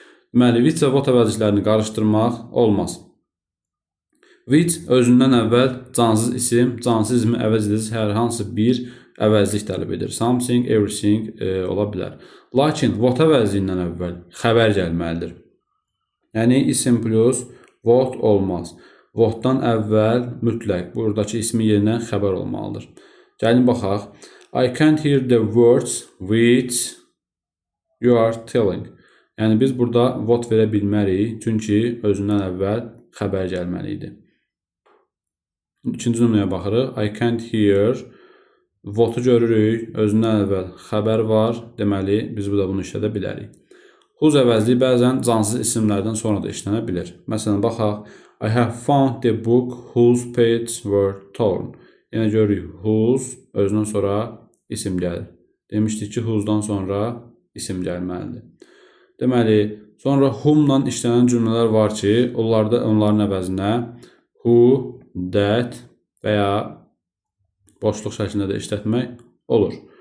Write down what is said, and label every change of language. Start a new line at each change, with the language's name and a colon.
Azerbaijani: Deməli, which və what əvəzliklərini qarışdırmaq olmaz. Which özündən əvvəl cansız isim, cansız ismi əvəz edici hər hansı bir əvəzlik tələb edir. Something, everything ola bilər. Lakin what əvəzliyindən əvvəl xəbər gəlməlidir. Yəni isim plus what olmaz. What-dan əvvəl mütləq buradakı ismin yerinə xəbər olmalıdır. Gəlin baxaq.
English: I can't hear the words which you are telling.
Azerbaijani: Yəni biz burada what verə bilmərik, çünki özündən əvvəl xəbər gəlməli idi. İkinci nümunəyə baxırıq.
English: I can't hear.
Azerbaijani: What-u görürük, özündən əvvəl xəbər var, deməli biz burada bunu işlədə bilərik. Whose əvəzliyi bəzən cansız isimlərdən sonra da işlənə bilir. Məsələn, baxaq.
English: I have found the book whose pages were torn.
Azerbaijani: Yəni görürük, whose özündən sonra isim gəlir. Demişdik ki, whosedan sonra isim gəlməlidir. Deməli, sonra whom-la işlənən cümlələr var ki, onların əvəzinə who, that və ya boşluq şəklində də işlətmək olur.